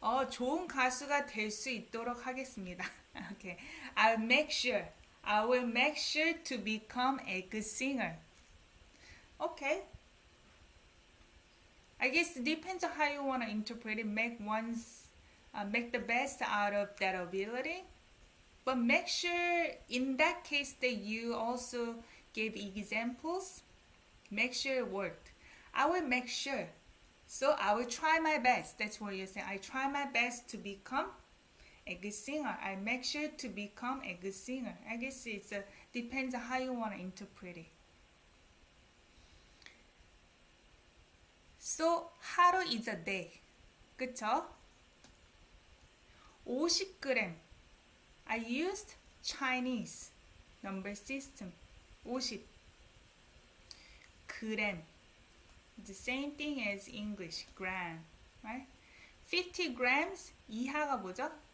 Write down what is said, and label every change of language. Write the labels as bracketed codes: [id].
[ko] 좋은 가수가 될 수 있도록 하겠습니다. [en] Okay. I will make sure to become a good singer. Okay. I guess it depends on how you want to interpret it. Make the best out of that ability. But make sure in that case that you also gave examples, make sure it worked. I will make sure. So I will try my best. That's what you're saying. I try my best to become a good singer. I make sure to become a good singer. I guess it depends on how you want to interpret it. So 하루 is a day. [ko] 그쵸? 50g. [en] I used Chinese number system. 50 gram. The same thing as English, gram, right? 50 grams, [ko] 이하가 뭐죠?